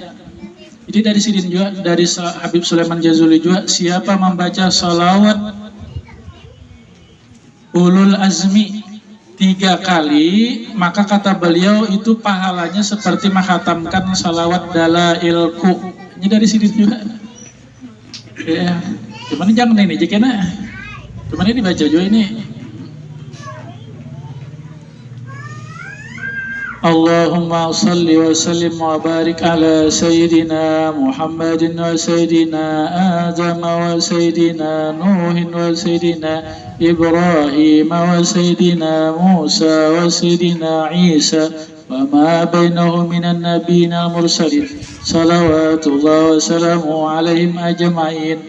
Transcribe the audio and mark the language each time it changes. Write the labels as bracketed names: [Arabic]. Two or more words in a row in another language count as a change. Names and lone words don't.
[Indonesian] Jadi dari Sidin juga, dari Habib Sulaiman Jazuli juga, siapa membaca salawat ulul azmi 3 kali, maka kata beliau itu pahalanya seperti menghatamkan salawat dalailku. Ini dari Sidin juga. Ya, cuman jangan ini aja kena. Cuman ini dibaca juga ini. [Arabic] اللهم صل وسلم وبارك على سيدنا محمد وسيدنا آدم وسيدنا نوح وسيدنا إبراهيم وسيدنا موسى وسيدنا عيسى وما بينهم من النبيين المرسلين صلوات الله وسلامه عليهم أجمعين.